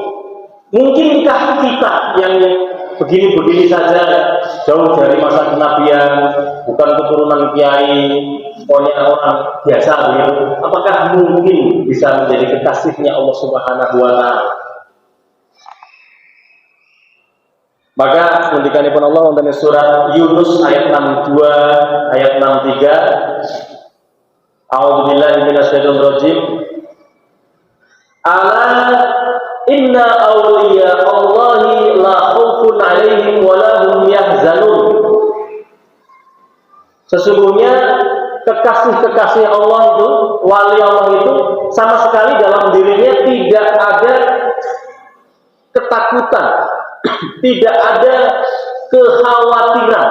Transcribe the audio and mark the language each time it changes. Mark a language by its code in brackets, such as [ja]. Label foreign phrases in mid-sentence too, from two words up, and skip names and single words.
[id] Mungkinkah kita yang begini-begini saja, jauh dari masa kenabian, bukan keturunan kiai, pokoknya orang biasa begitu, apakah mungkin bisa menjadi kekasihnya Allah [ar] سبحانه وتعالى? [jv] Maka ngendikanipun Allah wonten surat Yunus ayat 62 ayat 63, [ar] أعوذ بالله من الشيطان الرجيم. ألا إن أولياء الله لا خوف عليهم ولا هم يحزنون. [id] Sesungguhnya kekasih-kekasih Allah itu, wali Allah itu sama sekali dalam dirinya tidak ada ketakutan, tidak ada kekhawatiran.